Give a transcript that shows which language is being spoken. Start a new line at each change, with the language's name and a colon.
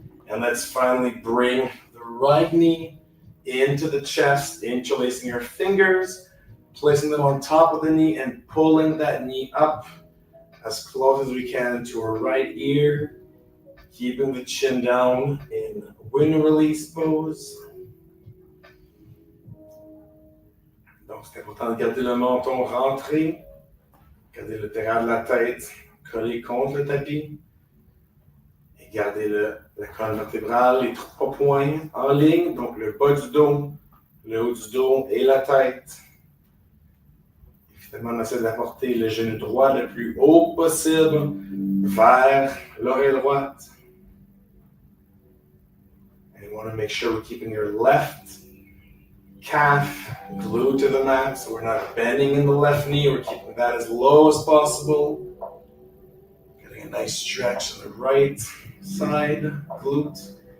English: And let's finally bring the right knee into the chest, interlacing your fingers, placing them on top of the knee and pulling that knee up as close as we can to our right ear, keeping the chin down in wind release pose.
French: Donc c'est important de garder le menton rentré, garder le terrain de la tête collé contre le tapis et garder la colonne vertébrale, les trois points en ligne, donc le bas du dos, le haut du dos et la tête. On essaie d'apporter le genou droit le plus haut possible vers l'oreille droite.
English: And you want to make sure we're keeping your left calf glued to the mat, so we're not bending in the left knee. We're keeping that as low as possible. Getting a nice stretch on the right side glute